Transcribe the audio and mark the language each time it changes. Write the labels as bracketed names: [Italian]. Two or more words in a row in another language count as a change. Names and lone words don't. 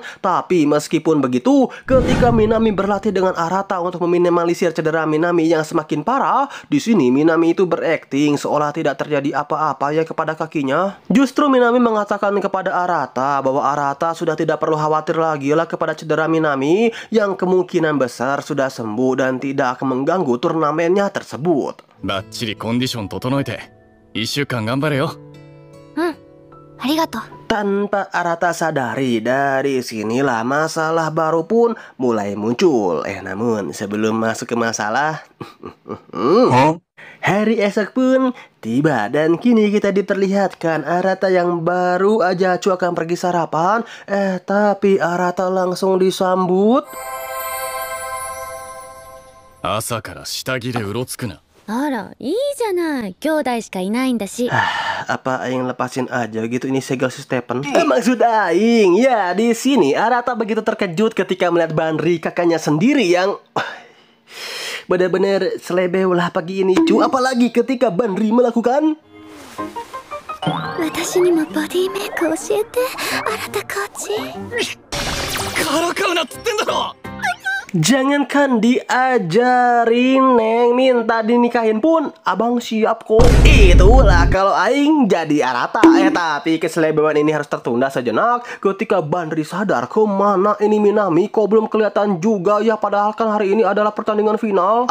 [Indonesian] Tapi meskipun begitu, ketika Minami berlatih dengan Arata untuk meminimalisir cedera Minami yang semakin parah, di sini Minami itu berakting seolah tidak terjadi apa-apa ya kepada kakinya. Justru Minami mengatakan kepada Arata bahwa Arata sudah tidak perlu khawatir lagi lah kepada cedera Minami yang kemungkinan besar sudah sembuh dan tidak akan mengganggu turnamennya tersebut. [Japanese] バッチリコンディション整えて1週間頑張れよ。ありがとう。 [Indonesian] Tanpa Arata sadari, dari sinilah masalah baru pun mulai muncul. Namun sebelum masuk ke masalah, hari esok pun tiba dan kini kita diperlihatkan Arata yang baru aja akan pergi sarapan. Tapi Arata langsung disambut. [Japanese] 朝から下着でうろつくな。あらいいじゃない、兄弟しかいないんだし。 [Indonesian] Apa aing lepasin aja gitu ini segel si Stephen? Maksud aing, ya di sini Arata begitu terkejut ketika melihat Banri kakaknya sendiri yang benar-benar selebeh lah pagi ini cu. Apalagi ketika Banri melakukan [Japanese] 私にもボディメイク教えて、新田コーチ。からかうなっつってんだろ。 [Indonesian] Jangankan diajarin Neng, minta dinikahin pun abang siap kok. Itulah kalau aing jadi Arata. Tapi keselebewan ini harus tertunda sejenak ketika Banri sadar kemana ini Minami kok belum kelihatan juga ya, padahal kan hari ini adalah pertandingan final.